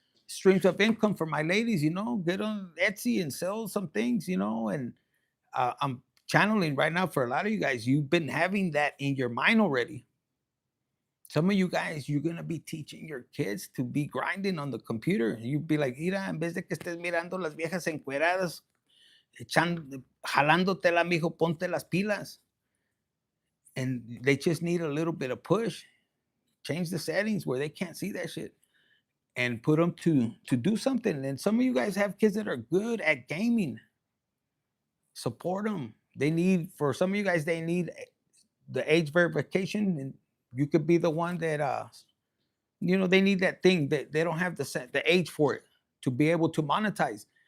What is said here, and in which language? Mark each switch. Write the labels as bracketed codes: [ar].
[en] streams of income for my ladies, get on Etsy and sell some things, and I'm channeling right now for a lot of you guys. You've been having that in your mind already. Some of you guys, you're going to be teaching your kids to be grinding on the computer. You'd be like, [es] mira, en vez de que estés mirando las viejas encueradas, jalándotela, mijo, ponte las pilas. [en] And they just need a little bit of push. Change the settings where they can't see that shit and put them to do something. And some of you guys have kids that are good at gaming. Support them. For some of you guys, they need the age verification, and you could be the one that they need that thing that they don't have the age for it to be able to monetize.